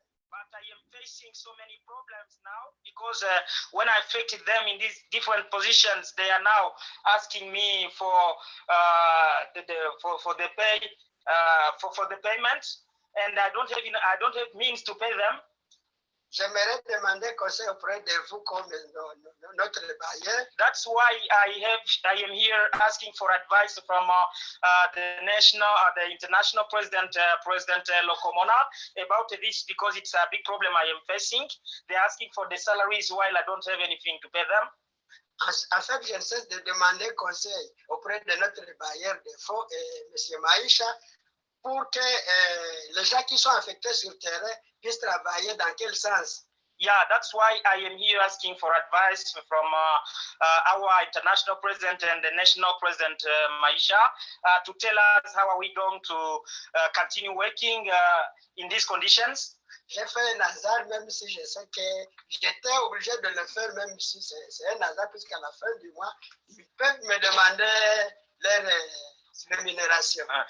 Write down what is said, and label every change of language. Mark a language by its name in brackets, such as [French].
[English] But I am facing so many problems now because when I affected them in these different positions, they are now asking me for the pay for the payment, and I don't have means to pay them. [French] J'aimerais demander conseil auprès de vous comme notre bailleur. [English] That's why I am here asking for advice from the international president, President Lokomona, about this because it's a big problem I am facing. They're asking for the salaries while I don't have anything to pay them. [French] En fait, je ne cesse de demander conseil auprès de notre bailleur de fonds, M. Maïcha, pour que les gens qui sont affectés sur le terrain puissent travailler dans quel sens? [English] Yeah, that's why I am here asking for advice from our international president and the national president, Maisha, to tell us how are we going to continue working in these conditions. [French] J'ai fait un hasard, même si je sais que j'étais obligé de le faire, même si c'est un hasard, puisqu'à la fin du mois, ils peuvent me demander leur rémunération.